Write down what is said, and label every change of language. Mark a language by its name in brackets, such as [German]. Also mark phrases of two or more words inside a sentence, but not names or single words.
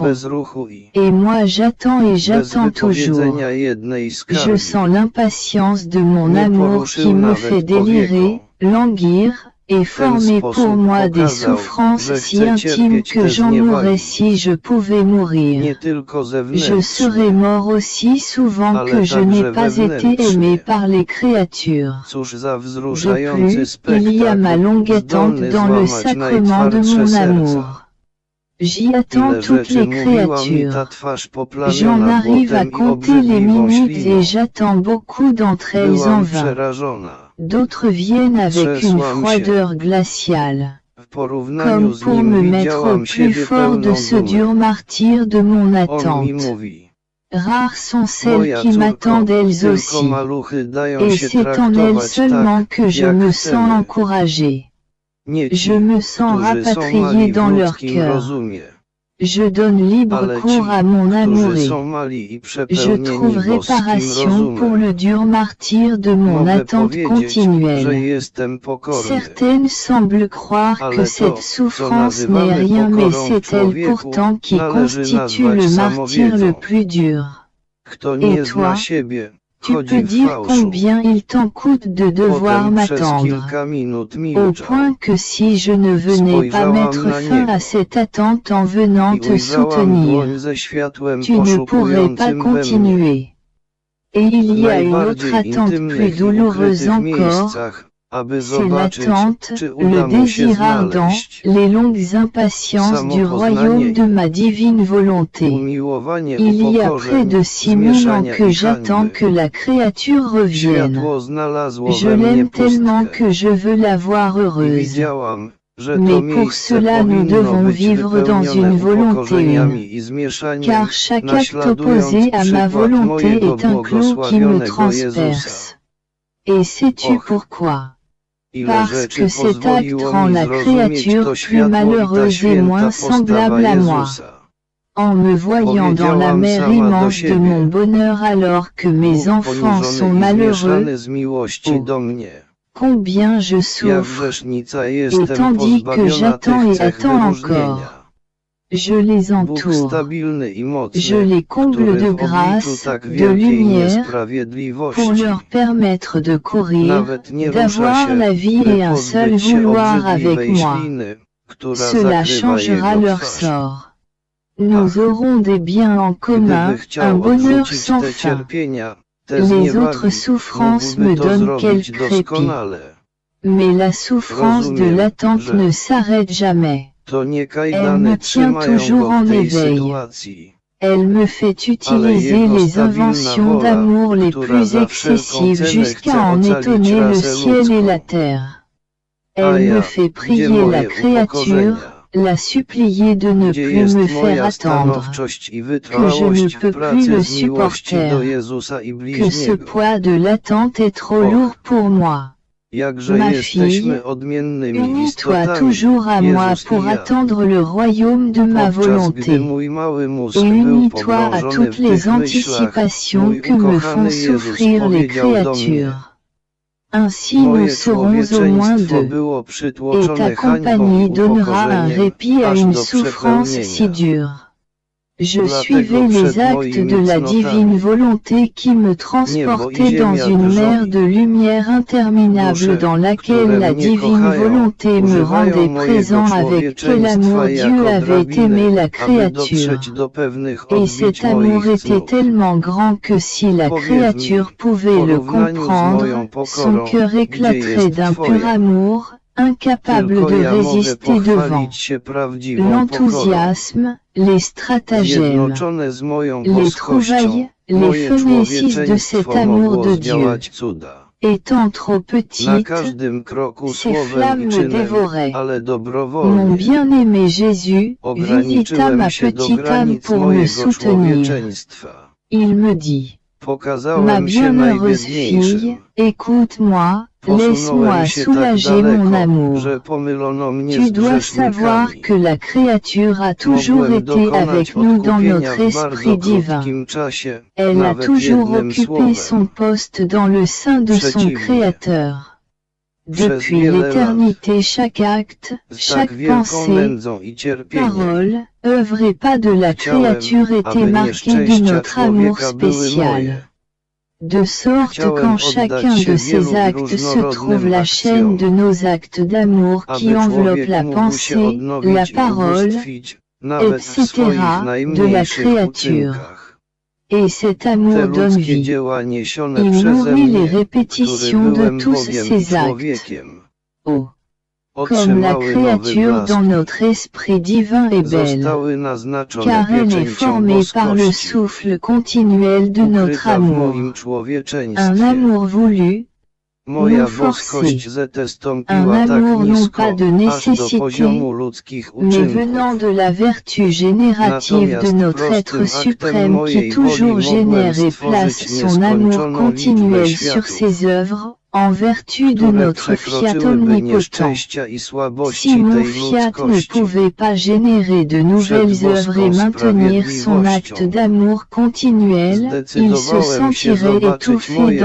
[Polish] bez ruchu i [French] Et moi j'attends et [Polish] bez [French] j'attends toujours. [Polish] wypowiedzenia jednej [French] Je [Polish] skargi. [French] sens l'impatience de mon [Polish] Nie [French] amour [Polish] poruszył [French] qui me [Polish] nawet [French] fait délirer, [Polish] powieką. [French] languir, et [Polish] W ten [French] former pour [Polish] sposób [French] moi des [Polish] pokazał, [French] souffrances [Polish] że [French] si [Polish] chce [French] intimes [Polish] cierpieć [French] que [Polish] te [French] j'en aurais [Polish] zniewagi. [French] si je pouvais mourir. [Polish] Nie tylko [French] Je [Polish] zewnętrznie, [French] serais mort aussi souvent [Polish] ale [French] que je [Polish] także [French] n'ai pas été [Polish] wewnętrznie. [French] aimé par les créatures. [Polish] Cóż za [French] De [Polish] wzruszający [French] plus, il y a ma [Polish] spektakl, [French] longue attente [Polish] zdolny [French] dans le [Polish] złamać [French] sacrement de [Polish] najtwardsze [French] mon [Polish] serca. [French] amour. J'y attends [Polish] Ile [French] toutes [Polish] rzeczy [French] les [Polish] mówiła mi ta [French] créatures. [Polish] twarz [French] J'en [Polish] poplamiona [French] arrive à [Polish] błotem i [French] compter les [Polish] obrzydliwą [French] minutes [Polish] śliną. [French] et j'attends beaucoup d'entre elles en [Polish] Byłam [French] vain. [Polish] przerażona. [French] D'autres viennent avec une [Polish] Trzesłam się. [French] froideur glaciale, [Polish] W porównaniu [French] comme [Polish] z [French] pour [Polish] nim [French] me mettre [Polish] widziałam [French] au plus [Polish] siebie [French] fort de [Polish] pełną [French] ce dur [Polish] dumę. [French] martyre de mon [Polish] On mi [French] attente. [Polish] mówi: [French] Rares sont celles [Polish] moja [French] qui [Polish] córko, [French] m'attendent elles [Polish] tylko [French] aussi. [Polish] maluchy dają [French] Et [Polish] się [French] c'est en elles [Polish] traktować [French] seulement [Polish] tak, [French] que je [Polish] jak [French] me [Polish] chcemy. [French] sens encouragée. [Polish] Nie [French] Je [Polish] ci, [French] me sens [Polish] którzy są [French] rapatriée [Polish] mali w [French] dans leur [Polish] ludzkim [French] cœur. [Polish] rozumie, [French] Je donne libre [Polish] ale ci, [French] cours à mon amouré. [Polish] którzy są mali i [French] Je [Polish] przepełnieni [French] trouve [Polish] boskim [French] réparation pour [Polish] rozumem. [French] le dur martyre de mon [Polish] Mogę [French] attente [Polish] powiedzieć, że [French] continuelle. [Polish] jestem pokorny. [French] Certaines semblent croire [Polish] Ale [French] que [Polish] to, [French] cette [Polish] co [French] souffrance n'est [Polish] nazywamy [French] rien, mais [Polish] pokorą [French] c'est elle [Polish] człowieku, [French] pourtant qui [Polish] należy [French] constitue [Polish] nazwać [French] le martyre le [Polish] samowiedzą. [French] plus dur. [Polish] Kto nie [French] Et [Polish] zna [French] toi, [Polish] siebie, [French] Tu [Polish] chodzi [French] peux [Polish] w [French] dire [Polish] fałszu. [French] combien il t'en coûte de devoir [Polish] Potem przez [French] m'attendre. [Polish] kilka minut [French] Au [Polish] milczał [French] point que si je ne venais pas [Polish] Spojrzałam [French] mettre [Polish] na [French] fin [Polish] niego. [French] à cette attente en venant [Polish] i [French] te [Polish] ujrzałam [French] soutenir, [Polish] dłoń ze światłem [French] tu ne pourrais pas [Polish] poszukującym we mnie. [French] continuer. Et il [Polish] W [French] y a une autre [Polish] najbardziej [French] attente plus [Polish] intymnych i [French] douloureuse [Polish] ukrytych [French] encore, [Polish] miejscach, aby [French] c'est [Polish] zobaczyć, [French] l'attente, [Polish] czy [French] le [Polish] uda mu się [French] désir ardent, [Polish] znaleźć. [French] les longues impatiences du royaume de ma divine volonté. [Polish] Umiłowanie [French] Il y a près [Polish] upokorzeń, [French] de 6000 ans [Polish] zmieszania [French] que [Polish] i [French] j'attends [Polish] hańby. [French] que la créature revienne. [Polish] Światło znalazło [French] Je [Polish] we mnie [French] l'aime tellement [Polish] pustkę. [French] que je veux la voir [Polish] I [French] heureuse. [Polish] widziałam, że to [French] Mais pour [Polish] miejsce [French] cela nous [Polish] powinno [French] devons [Polish] być [French] vivre dans [Polish] wypełnione [French] une volonté [Polish] upokorzeniami i zmieszaniem, [French] Car chaque acte [Polish] naśladując [French] opposé à ma [Polish] przykład [French] volonté [Polish] mojego [French] est un clou qui me [Polish] błogosławionego [French] transperce. [Polish] Jezusa. [French] Et sais-tu [Polish] Och, [French] pourquoi? [Polish] Ile [French] Parce [Polish] rzeczy [French] que cet acte [Polish] pozwoliło [French] rend [Polish] mi [French] la [Polish] zrozumieć [French] créature [Polish] to [French] plus [Polish] światło i ta [French] malheureuse et [Polish] święta [French] moins [Polish] postawa [French] semblable à moi. [Polish] Jezusa. [French] En me voyant dans la [Polish] Powiedziałam [French] mer [Polish] sama do [French] immense de [Polish] siebie. [French] mon bonheur alors que mes [Polish] Bóg [French] enfants sont [Polish] poniżony i [French] malheureux, [Polish] zmieszany z miłości do mnie. [French] combien je [Polish] Jak [French] souffre. [Polish] grzesznica [French] Et [Polish] jestem [French] tandis que [Polish] pozbawiona [French] j'attends [Polish] tych [French] et [Polish] cech [French] attends [Polish] wyróżnienia. [French] encore. Je les [Polish] Bóg [French] entoure. [Polish] stabilny i [French] Je [Polish] mocny, [French] les comble [Polish] który [French] de [Polish] w obliczu [French] grâce, [Polish] tak [French] de [Polish] wielkiej [French] lumière, pour [Polish] niesprawiedliwości [French] leur permettre de courir, [Polish] nawet nie rusza [French] d'avoir [Polish] się, [French] la vie [Polish] by [French] et un seul [Polish] pozbyć się [French] vouloir avec [Polish] obrzydliwej [French] moi. [Polish] śliny, która [French] Cela [Polish] zakrywa [French] changera [Polish] jego [French] leur [Polish] twarz. [French] sort. Nous [Polish] Ach, [French] aurons des biens en [Polish] gdyby [French] commun, un [Polish] chciał [French] bonheur [Polish] odrzucić [French] sans [Polish] te [French] fin. [Polish] cierpienia, te [French] Les autres [Polish] zniewagi, [French] souffrances [Polish] mógłby [French] me [Polish] to [French] donnent [Polish] zrobić [French] quelque répit. [Polish] doskonale. [French] Mais la souffrance de [Polish] Rozumiem, [French] l'attente [Polish] że [French] ne s'arrête jamais. [Polish] to nie [French] Elle [Polish] kajdany [French] me tient [Polish] trzymają [French] toujours [Polish] go [French] en [Polish] w tej [French] éveil. [Polish] sytuacji. [French] Elle me fait [Polish] Ale [French] utiliser [Polish] jego [French] les [Polish] stabilna [French] inventions [Polish] wola, [French] d'amour les [Polish] która [French] plus [Polish] za wszelką [French] excessives [Polish] cenę [French] jusqu'à [Polish] chce [French] en [Polish] ocalić [French] étonner le [Polish] rasę [French] ciel et la [Polish] ludzką. [French] terre. [Polish] A [French] Elle me [Polish] ja, [French] fait [Polish] gdzie [French] prier la [Polish] moje [French] créature, [Polish] upokorzenia? [French] la supplier de ne [Polish] Gdzie [French] plus [Polish] jest [French] me faire [Polish] moja [French] attendre, [Polish] stanowczość i [French] que je ne [Polish] wytrwałość w [French] peux plus [Polish] pracy [French] le [Polish] z miłości do [French] supporter, [Polish] Jezusa i [French] que ce [Polish] bliźniego? [French] poids de l'attente est trop [Polish] Och, [French] lourd pour moi. [Polish] jakże [French] Ma [Polish] jesteśmy [French] fille, [Polish] odmiennymi [French] unis-toi [Polish] istotami, [French] toujours à moi [Polish] Jezus [French] pour [Polish] i ja. [French] attendre le royaume de ma [Polish] Podczas gdy [French] volonté. [Polish] mój mały mózg [French] Et [Polish] był [French] unis-toi à [Polish] pogrążony [French] toutes [Polish] w [French] les [Polish] tych myślach, [French] anticipations [Polish] mój [French] que me font [Polish] ukochany Jezus [French] souffrir les [Polish] powiedział do mnie: [French] créatures. Ainsi nous [Polish] moje [French] serons au moins [Polish] człowieczeństwo [French] deux, [Polish] było [French] et [Polish] przytłoczone [French] ta [Polish] hańbą [French] compagnie [Polish] i [French] donnera un [Polish] upokorzeniem, [French] répit à [Polish] aż [French] une [Polish] do [French] souffrance si [Polish] przepełnienia. [French] dure. Je [Polish] Dlatego [French] suivais [Polish] przed [French] les actes [Polish] moimi [French] de la divine [Polish] cnotami [French] volonté qui me [Polish] niebo i [French] transportaient dans [Polish] ziemia [French] une mer [Polish] drżą. [French] de lumière interminable [Polish] Dusze, [French] dans laquelle [Polish] które [French] la [Polish] mnie [French] divine [Polish] kochają, [French] volonté me [Polish] używają [French] rendait [Polish] mojego [French] présent avec quel amour [Polish] człowieczeństwa [French] Dieu [Polish] jako [French] avait [Polish] drabiny, [French] aimé la [Polish] aby [French] créature. [Polish] dotrzeć do pewnych [French] Et [Polish] odbić [French] cet amour [Polish] moich [French] était [Polish] cnót. [French] tellement grand que si la [Polish] Powiedz [French] créature [Polish] mi, w [French] pouvait le [Polish] porównaniu z [French] comprendre, [Polish] moją [French] son [Polish] pokorą, [French] cœur [Polish] gdzie [French] éclaterait [Polish] jest [French] d'un pur [Polish] Twoja? [French] amour, incapable [Polish] Tylko [French] de [Polish] ja mogę [French] résister devant [Polish] pochwalić się prawdziwą pokorą, [French] l'enthousiasme, les stratagèmes, [Polish] zjednoczone z moją [French] les [Polish] boskością. [French] trouvailles, les [Polish] Moje [French] fainéantise de cet [Polish] człowieczeństwo [French] amour [Polish] mogło [French] de Dieu. [Polish] zdziałać cuda. [French] Étant trop [Polish] Na [French] petite, [Polish] każdym kroku [French] ces [Polish] słowem i [French] flammes me [Polish] czynem, [French] dévoraient. [Polish] ale [French] Mon [Polish] dobrowolnie. [French] bien-aimé Jésus visita [Polish] Ograniczyłem [French] ma [Polish] się do [French] petite âme [Polish] granic [French] pour me [Polish] mojego [French] soutenir. [Polish] człowieczeństwa. [French] Il me dit: Ma [Polish] Pokazałem się [French] bienheureuse fille, [Polish] najbiedniejszym. [French] écoute-moi, laisse-moi [Polish] Posunąłem się tak [French] soulager mon [Polish] daleko, [French] amour. [Polish] że pomylono mnie [French] Tu [Polish] z [French] dois savoir [Polish] grzesznikami. [French] que la créature a toujours [Polish] Mogłem [French] été [Polish] dokonać [French] avec nous dans [Polish] odkupienia [French] notre [Polish] w bardzo [French] esprit divin. [Polish] krótkim czasie, [French] Elle a [Polish] nawet [French] toujours [Polish] jednym [French] occupé son [Polish] słowem. [French] poste dans le sein de son [Polish] Przeciwnie. [French] Créateur. [Polish] Przez [French] Depuis [Polish] wiele [French] l'éternité, chaque acte, [Polish] Z tak [French] chaque [Polish] wielką [French] pensée, [Polish] nędzą i cierpieniem [French] parole, œuvre et pas de la [Polish] chciałem, [French] créature [Polish] aby [French] était marqué de [Polish] nieszczęścia [French] notre amour [Polish] człowieka były [French] spécial. [Polish] moje. [French] De sorte [Polish] Chciałem [French] qu'en [Polish] oddać [French] chacun [Polish] się [French] de [Polish] wielu [French] ces [Polish] i [French] actes se trouve [Polish] różnorodnym [French] la chaîne de [Polish] akcjom, [French] nos actes d'amour qui [Polish] aby [French] enveloppe [Polish] człowiek [French] la [Polish] mógł się [French] pensée, la [Polish] odnowić i [French] parole, [Polish] ubóstwić, nawet w swoich [French] etc. de la [Polish] najmniejszych [French] créature. [Polish] uczynkach. [French] Et cet [Polish] Te [French] amour donne [Polish] ludzkie [French] vie. [Polish] dzieła niesione [French] Il [Polish] przeze [French] nourrit les [Polish] mnie, który [French] répétitions de [Polish] byłem [French] tous [Polish] Bogiem i [French] ces actes. [Polish] człowiekiem, [French] Oh, comme la [Polish] otrzymały nowy [French] créature [Polish] blask [French] dans notre esprit divin est belle, [Polish] zostały naznaczone [French] car elle est [Polish] pieczęcią [French] formée par le [Polish] boskości, [French] souffle continuel de notre [Polish] ukryta w [French] amour. [Polish] moim [French] Un [Polish] człowieczeństwie. [French] amour voulu, [Polish] Moja [French] non [Polish] boskość [French] forcé. [Polish] zetestąpiła [French] Un [Polish] tak [French] amour non [Polish] nisko, [French] pas de [Polish] aż do [French] nécessité, [Polish] poziomu ludzkich [French] mais venant [Polish] uczynków. [French] de la vertu générative de [Polish] Natomiast [French] notre être [Polish] prostym aktem [French] suprême qui [Polish] mojej [French] toujours [Polish] woli mogłem [French] génère et place [Polish] stworzyć [French] son amour [Polish] nieskończoną liczbę [French] continuel sur [Polish] światów, [French] ses œuvres, en vertu de [Polish] które [French] notre fiat [Polish] przekroczyłyby [French] omnipotent. [Polish] nieszczęścia i [French] Si [Polish] słabości [French] mon [Polish] tej [French] fiat ne [Polish] ludzkości. [French] pouvait pas générer de nouvelles œuvres et maintenir son acte d'amour continuel, il se [Polish] Zdecydowałem się [French] sentirait [Polish] zobaczyć [French] étouffé [Polish] moje